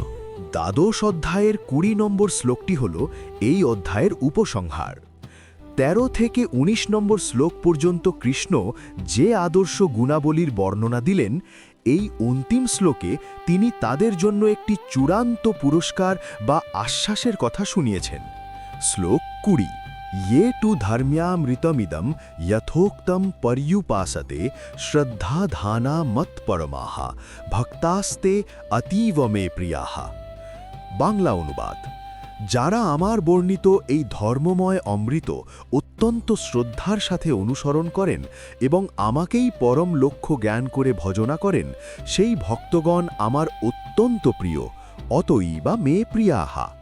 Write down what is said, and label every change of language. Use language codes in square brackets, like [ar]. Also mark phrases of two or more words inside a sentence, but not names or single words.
[bn] দ্বাদশ অধ্যায়ের 20 নম্বর শ্লোকটি হল এই অধ্যায়ের উপসংহার। 13 থেকে 19 নম্বর শ্লোক পর্যন্ত কৃষ্ণ যে আদর্শ গুণাবলীর বর্ণনা দিলেন, এই অন্তিম শ্লোকে তিনি তাদের জন্য একটি চূড়ান্ত পুরস্কার বা আশ্বাসের কথা শুনিয়েছেন। শ্লোক 20: [sa] ये टु धर्म्यामृतमिदं यथोक्तं पर्युपासते श्रद्धाधाना मत्परमाः भक्तास्ते अतीव मे प्रियाः। [bn] বাংলা অনুবাদ: যারা আমার বর্ণিত এই ধর্মময় অমৃত অত্যন্ত শ্রদ্ধার সাথে অনুসরণ করেন এবং আমাকেই পরম লক্ষ্য জ্ঞান করে ভজনা করেন, সেই ভক্তগণ আমার অত্যন্ত প্রিয়, [sa] অতই বা মে প্রিয়াহা।